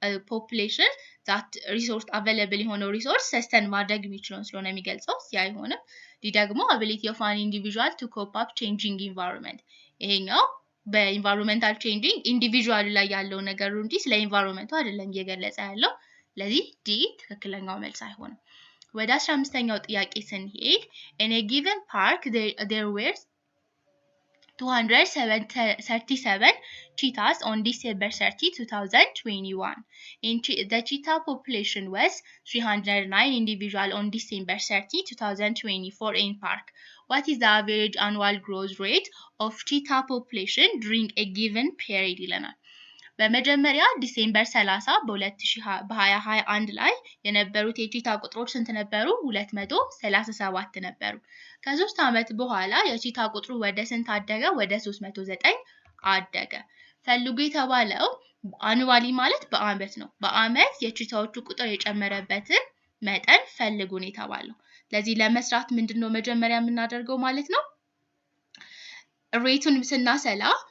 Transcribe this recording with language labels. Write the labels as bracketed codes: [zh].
[am] population that resource available የሆነው resource sustain ማድረግ የሚችለው ስለሆነ የሚገልጸው ሲ አይሆንም ዲ ደግሞ [en] ability of an individual to cope up changing environment [am] ይሄኛው በenvironmental changing individual ላይ ያለው ነገር እንጂ ስለ environmentu አይደለም እየገለጸ ያለው ለዚህ ዲ ትክክለኛው መልስ አይሆንም ወደ 15ኛው ጥያቄ ስንሄድ [en] in a given park there were 237 cheetahs on December 30, 2021. The cheetah population was 309 individuals on December 30, 2024 in park. What is the average annual growth rate of cheetah population during a given period? [am] ይለናል በመጀመሪያ ዲሴምበር 30 በ2021 ላይ የነበሩት የቺታ ቁጥሮች ስንት ነበሩ 237 ነበሩ ከ3 አመት በኋላ የቺታ ቁጥሩ ወደ ስንት አደገ ወደ 309 አደገ ፈልጉ የተባለው አኑዋሊ ማለት በአመት ነው በአመት የቺታዎቹ ቁጥር የጨመረበትን መጠን ፈልጉን የተባለው ለዚህ ለመስራት ምንድነው መጀመሪያ የምናደርገው ማለት ነው ሬቱን ስናሰላ